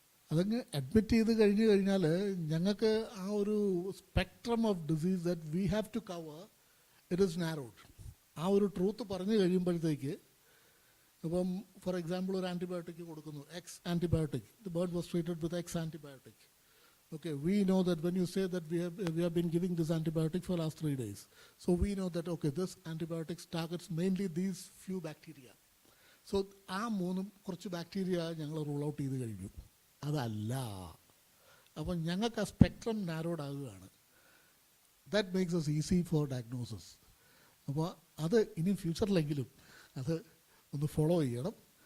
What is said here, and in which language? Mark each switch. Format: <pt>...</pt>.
<ml>അതങ്ങ് അഡ്മിറ്റ് ചെയ്ത് കഴിഞ്ഞ് കഴിഞ്ഞാൽ ഞങ്ങൾക്ക് ആ ഒരു</ml> <en>Spectrum of disease that we have to cover it is narrowed.</en> <ml>ആ ഒരു ട്രൂത്ത് പറഞ്ഞു കഴിയുമ്പോഴത്തേക്ക് ഇപ്പം ഫോർ എക്സാമ്പിൾ ഒരു ആൻറ്റിബയോട്ടിക് കൊടുക്കുന്നു, X antibiotic,</ml> <en>The bird was treated with X antibiotic. Okay, we know that when you say that we have been giving this antibiotic for last 3 days, so we know that okay, this antibiotics targets mainly these few bacteria.</en> <ml>So ആ മൂന്നും കുറച്ച് bacteria ഞങ്ങൾ rule out ചെയ്ത് കഴിഞ്ഞു. അതല്ല, അപ്പം ഞങ്ങൾക്ക് ആ spectrum narrowed ആകുകയാണ്.</ml> <en>That makes us easy for diagnosis.</en> <ml>അപ്പോൾ അത് ഇനി ഫ്യൂച്ചറിലെങ്കിലും അത് ഒന്ന് ഫോളോ ചെയ്യണം.</ml>